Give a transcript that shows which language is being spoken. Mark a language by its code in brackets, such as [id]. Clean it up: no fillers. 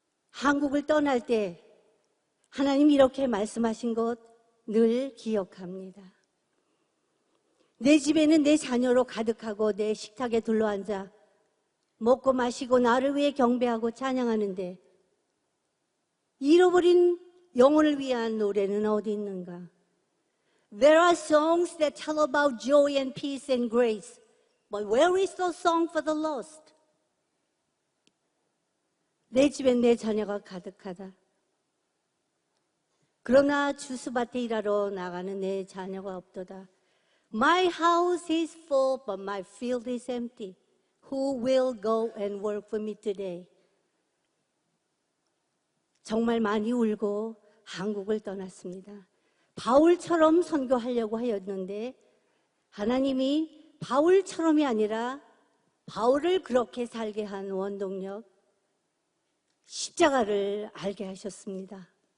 [ko] 한국을 떠날 때 하나님 이렇게 말씀하신 것 늘 기억합니다. 내 집에는 내 자녀로 가득하고 내 식탁에 둘러앉아 먹고 마시고 나를 위해 경배하고 찬양하는데 잃어버린 영혼을 위한 노래는 어디 있는가? [en] There are songs that tell about joy and peace and grace, but where is the song for the lost? [ko] 내 집엔 내 자녀가 가득하다. 그러나 주스밭에 일하러 나가는 내 자녀가 없도다. [en] My house is full, but my field is empty. Who will go and work for me today? [ko] 정말 많이 울고 한국을 떠났습니다. 바울처럼 선교하려고 하였는데 하나님이 바울처럼이 아니라 바울을 그렇게 살게 한 원동력, 십자가를 알게 하셨습니다.